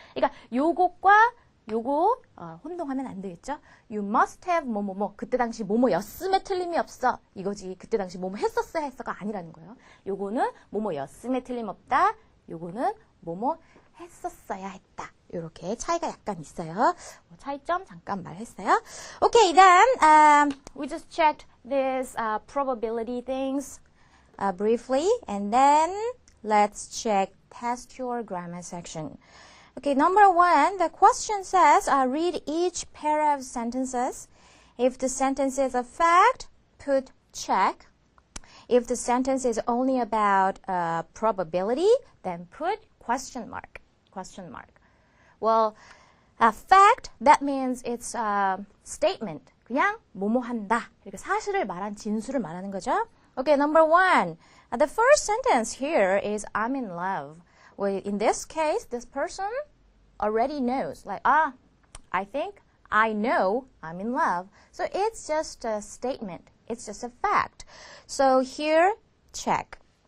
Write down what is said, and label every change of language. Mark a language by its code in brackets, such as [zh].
[ko] 그러니까 요것과 요거 혼동하면 안 되겠죠. [en] You must have [ko] 뭐뭐뭐 그때 당시 뭐뭐였음에 틀림이 없어. 이거지. 그때 당시 뭐뭐 했었어야 했어가 아니라는 거예요. 요거는 뭐뭐였음에 틀림없다. 요거는 뭐뭐 했었어야 했다. 이렇게 차이가 약간 있어요. 차이점 잠깐 말했어요. [en] Okay, then we just checked these probability things briefly, and then let's check textual grammar section. Okay, number 1, the question says, read each pair of sentences. If the sentence is a fact, put check. If the sentence is only about probability, then put question mark. Question mark. Well, a fact, that means it's a statement. [ko] 그냥 뭐뭐 한다. 이렇게 사실을 말한 진술을 말하는 거죠. [en] Okay, number 1. The first sentence here is I'm in love. Well, in this case, this person already knows. Like, I think, I know I'm in love. So it's just a statement. It's just a fact. So here, check.